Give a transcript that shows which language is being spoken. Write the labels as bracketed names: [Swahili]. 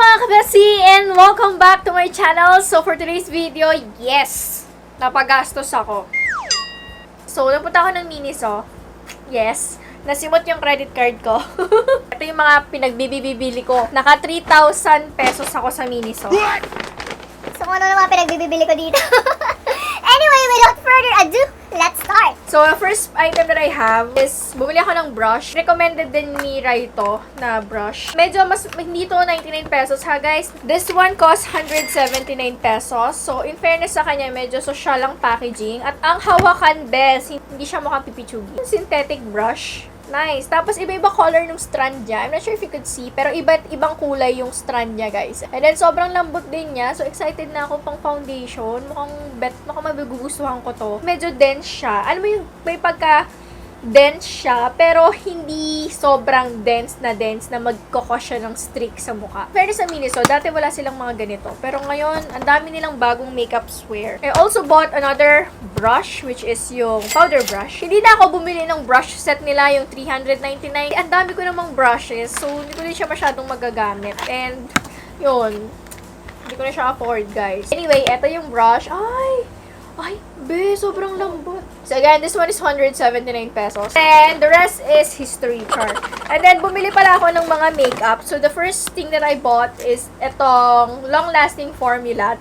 [English] Glossy and welcome back to my channel. So for today's video, yes, [Filipino] napagastos ako. So napunta ako ng MINISO. [English] Yes, [Filipino] nasimot yung credit card ko. Ito yung mga pinagbibili ko. Naka 3,000 pesos ako sa MINISO. So ano na mga pinagbibili ko dito? [English] Anyway, without further ado, let's start! So, the first item that I have is, [Filipino] bumili ako ng brush. Recommended din ni Raito na brush. Medyo mas, hindi to 99 pesos ha guys. [English] This one costs 179 pesos. So, in fairness [Filipino] sa kanya, medyo social ang packaging. At ang hawakan best, hindi siya mukhang pipichugi. [English] Synthetic brush. Nice. [Filipino] Tapos, iba-iba color ng strand niya. [English] I'm not sure if you could see, [Filipino] pero iba't ibang kulay yung strand niya, guys. And then, sobrang lambot din niya. So, excited na ako pang foundation. Mukhang magugustuhan ko to. Medyo dense siya. Alam mo yung may pagka-dense siya, pero hindi sobrang dense na magkokos siya ng streak sa mukha. Pero sa MINISO, dati wala silang mga ganito. Pero ngayon, ang dami nilang bagong makeup wear. I also bought another brush, which is yung powder brush. Hindi na ako bumili ng brush set nila, yung 399. Ang dami ko namang brushes, so hindi ko din siya masyadong magagamit. And, yun, hindi ko na siya afford, guys. Anyway, eto yung brush. Ay, be, sobrang lambot. [English] So again, this one is 179 pesos. And the rest is history chart. [Filipino] And then, bumili pala ako ng mga makeup. [English] So the first thing that I bought is etong long-lasting formula.